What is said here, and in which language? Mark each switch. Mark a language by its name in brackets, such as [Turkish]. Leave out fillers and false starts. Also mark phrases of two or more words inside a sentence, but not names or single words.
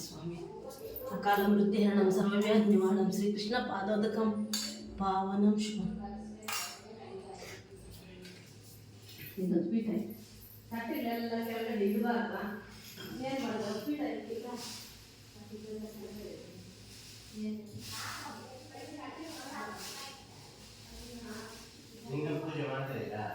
[Sanskrit] స్వామి అకాల మృత్యుహరణం సర్వవ్యాధి నివారణం శ్రీకృష్ణ పాదోదకం పావనం శుభం [Kannada] ಇದು ಸ್ವೀಟ್ ಆಯ್ತು ತಟ್ಟೆಲೆಲ್ಲ ಕೆಳಗಡೆ ಇಡಬಾರ್ದ ಏನು ಮಾಡೋದು ಸ್ವೀಟ್ ಆಯ್ತು ಈಗ [Malayalam] നിങ്ങൾ പൂജ ಮಾಡ್ತೀರಾ